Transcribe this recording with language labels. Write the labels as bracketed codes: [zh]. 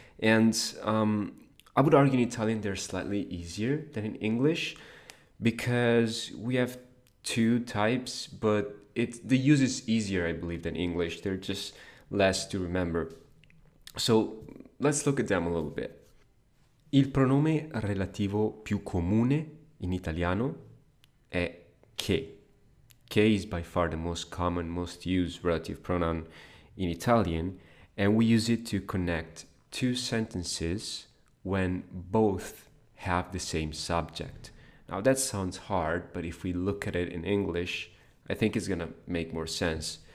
[en] And I would argue in Italian they're slightly easier than in English because we have 2 types, but the use is easier, I believe, than English. They're just less to remember. So let's look at them a little bit. [it] Il pronome relativo più comune in italiano è che. [en] Che is by far the most common, most used relative pronoun in Italian, and we use it to connect 2 sentences when both have the same subject. Now that sounds hard, but if we look at it in English, I think it's gonna make more sense.